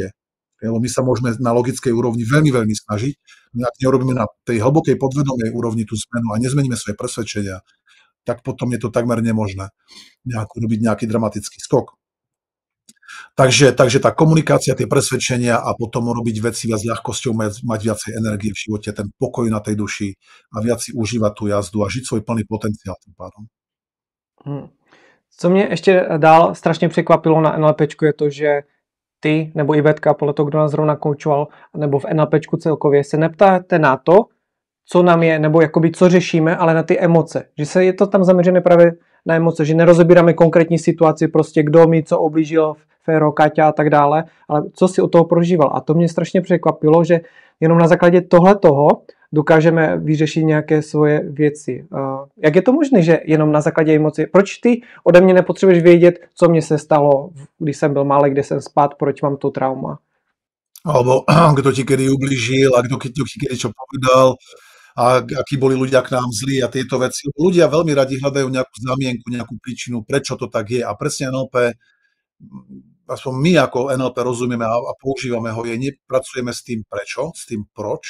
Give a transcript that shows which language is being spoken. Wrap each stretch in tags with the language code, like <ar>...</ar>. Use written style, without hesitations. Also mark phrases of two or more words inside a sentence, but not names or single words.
<sk>Lebo my sa môžeme na logickej úrovni veľmi, veľmi snažiť, ak neurobíme na tej hlbokej podvedomej úrovni tú zmenu a nezmeníme svoje presvedčenia, tak potom je to takmer nemožné robiť nejaký dramatický skok. Takže tá komunikácia, tie presvedčenia a potom robiť veci viac ľahkosťou, mať viacej energie v živote, ten pokoj na tej duši a viac si užívať tú jazdu a žiť svoj plný potenciál tým pádom.</sk> <cs>Co mě ještě dál strašně překvapilo na NLPčku je to, že ty nebo Ivetka, podle toho, kdo nás zrovna koučoval, nebo v NLPčku celkově, se neptáte na to, co nám je, nebo jakoby co řešíme, ale na ty emoce. Že je to tam zaměřené právě na emoce, že nerozebíráme konkrétní situaci, prostě kdo mi co oblížil, Féro, Kaťa a tak dále, ale co si od toho prožíval. A to mě strašně překvapilo, že jenom na základě tohletoho dokážeme vyřešit nějaké svoje věci. Jak je to možné, že jenom na základě emocí? Proč ty ode mě nepotřebuješ vědět, co mně se stalo, když jsem byl malý, kde jsem spát, proč mám to trauma?</cs> <sk>Alebo kto ti kedy ublížil a kto ti kedy čo povedal a akí boli ľudia k nám zlí a tieto veci. Ľudia veľmi radi hľadajú nejakú zamienku, nejakú príčinu, prečo to tak je. A presne NLP, aspoň my ako NLP rozumieme a používame ho, nepracujeme s tým prečo, s tým proč.</sk>